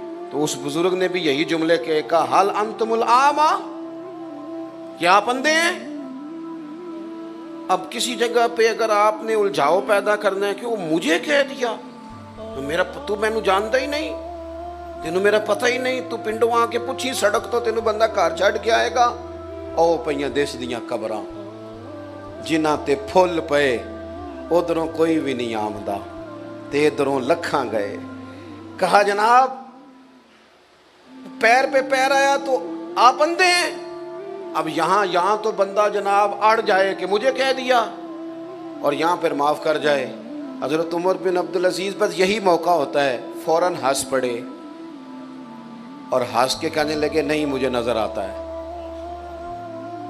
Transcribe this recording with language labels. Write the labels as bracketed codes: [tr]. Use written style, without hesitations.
[ur] تو اس بزرگ نے بھی یہی جملے کہا, [ar] حل انتم العاما, [ur] کیا آپ اندھے ہیں؟ اب کسی جگہ پہ اگر آپ نے الجھاؤ پیدا کرنا ہے کہ وہ مجھے کہہ دیا, تو میں نے جانتا ہی نہیں, [pa] تینوں میرا پتہ ہی نہیں, تو پنڈوں آ کے پوچھی سڑک تو تینوں بندہ گھر چھڈ کے آئے گا. او پئیاں دیس دیاں قبراں جنہاں تے پھل پئے, ادھروں کوئی بھی نہیں آمدا تے ادھروں لکھاں گئے. [ur] کہا جناب پیر پہ پیر آیا تو آپ اندھے ہیں. اب یہاں تو بندہ جناب اڑ جائے کہ مجھے کہہ دیا, اور یہاں پھر معاف کر جائے. حضرت عمر بن عبدالعزیز بس یہی موقع ہوتا ہے, فوراً ہنس پڑے اور ہنس کے کہنے لگے نہیں مجھے نظر آتا ہے.